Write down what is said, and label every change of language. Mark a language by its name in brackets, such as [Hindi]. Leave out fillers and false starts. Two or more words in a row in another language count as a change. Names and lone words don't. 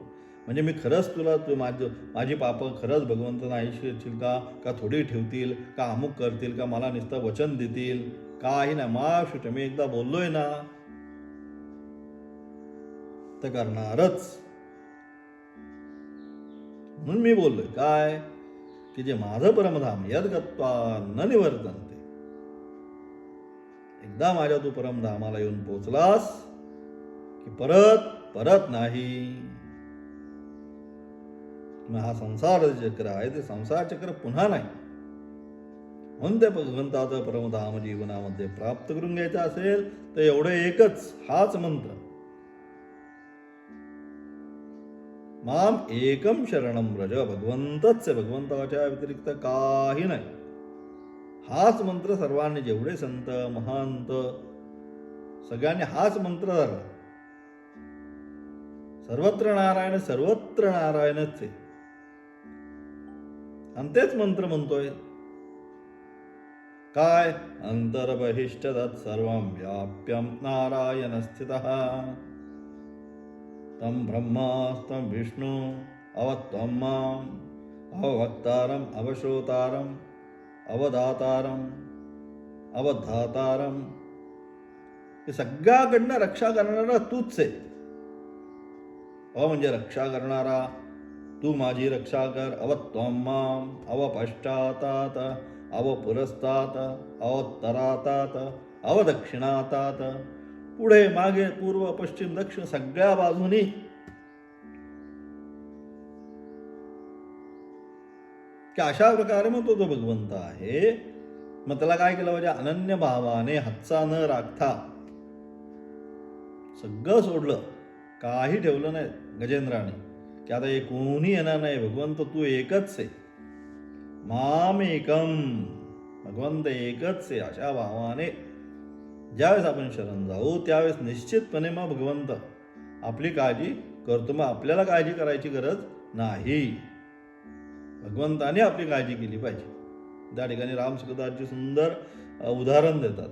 [Marathi] म्हणजे मी खरंच तुला, तू माझी पापं खरंच भगवंत नाही शिरशील का थोडी ठेवतील का, अमुक करतील का, मला नुसतं वचन देतील, काही नाही. मा मी एकदा बोललोय ना तर करणारच. म्हणून मी बोललोय काय, की जे माझं परमधाम [Sanskrit] यद्गत्वा न निवर्तन्ते, [Marathi] एकदा माझ्या तू परमधामाला येऊन पोचलास की परत परत नाही. हा संसार चक्र आहे, ते संसार चक्र पुन्हा नाही. म्हणून त्या भगवंताचं परमधाम जीवनामध्ये प्राप्त करून घ्यायचं असेल तर एवढं एकच, हाच मंत्र, [Sanskrit] माम एकम शरणम व्रज. [Marathi] भगवंतच आहे, भगवंताच्या व्यतिरिक्त काही नाही. हाच मंत्र सर्वांनी, जेवढे संत महंत सगळ्यांनी हाच मंत्र धरला. सर्वत्र नारायण, सर्वत्र नारायणच आहे. आणि तेच मंत्र म्हणतोय काय, [Sanskrit] अंतर्बहिष्ट तत्सर्वं व्याप्यं नारायण स्थितः, तम ब्रह्मास्तं विष्णु अवत्वं माम अवभक्तारम अवश्रोतारम अवदातारम अवधातारम. [Marathi] हे सगळ्याकडनं रक्षा करणारा तूच आहे. म्हणजे रक्षा करणारा तू माझी रक्षा कर. [Sanskrit] अवत्वं माम अवपश्चातात अवपुरस्तात अवोत्तरातात अवदक्षिणातात. [Marathi] पुढे मागे पूर्व पश्चिम दक्षिण सगळ्या बाजूनी की अशा प्रकारे मग तो भगवंत आहे. मग त्याला काय केलं पाहिजे, अनन्य भावाने, हातचा न राखता सगळं सोडलं, काही ठेवलं नाही गजेंद्राने, की आता हे कोणी येणार नाही, भगवंत तू एकच आहे. [Sanskrit] माम एकम, [Marathi] भगवंत एकच आहे. अशा भावाने ज्यावेळेस आपण शरण जाऊ त्यावेळेस निश्चितपणे मग भगवंत आपली काळजी करतो. मग आपल्याला काळजी करायची गरज नाही, भगवंताने आपली काळजी केली पाहिजे. त्या ठिकाणी रामसुखदासजी सुंदर उदाहरण देतात.